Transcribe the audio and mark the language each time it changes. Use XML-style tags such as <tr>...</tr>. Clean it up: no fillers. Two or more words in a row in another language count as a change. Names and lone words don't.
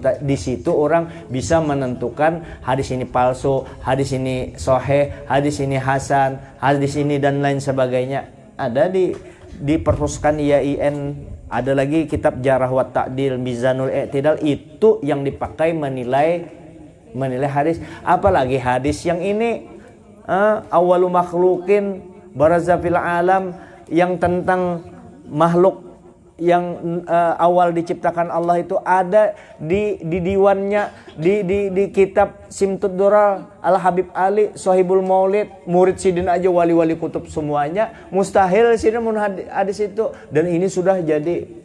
<id>Di situ orang bisa menentukan hadis ini palsu, hadis ini sahih, hadis ini hasan, hadis ini dan lain sebagainya. Ada di perpustakaan IAIN, ada lagi kitab Jarh wa Ta'dil, Mizanul I'tidal, itu yang dipakai menilai hadis. Apalagi hadis yang ini</id> <ar>أول مخلوق برز في العالم,</ar> <id>yang tentang makhluk awal diciptakan Allah itu ada di diwannya, di kitab Simtud Durar Al Habib Ali Sohibul Maulid, murid Sidin aja wali-wali kutub semuanya, mustahil Sidin mun hadis itu, dan ini sudah jadi.</id>